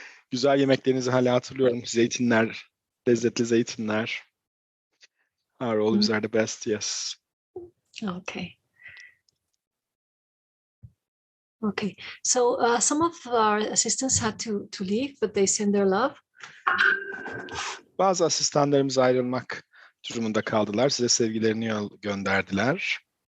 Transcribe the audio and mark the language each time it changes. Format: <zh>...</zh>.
<tr>Güzel yemeklerinizi hala hatırlıyorum. Zeytinler, lezzetli zeytinler.</tr> <en>Our olives are the best, yes. Okay. Okay. So some of our assistants had to leave, but they send their love.</en> <tr>Bazı asistanlarımız ayrılmak durumunda kaldılar. Size sevgilerini gönderdiler.</tr>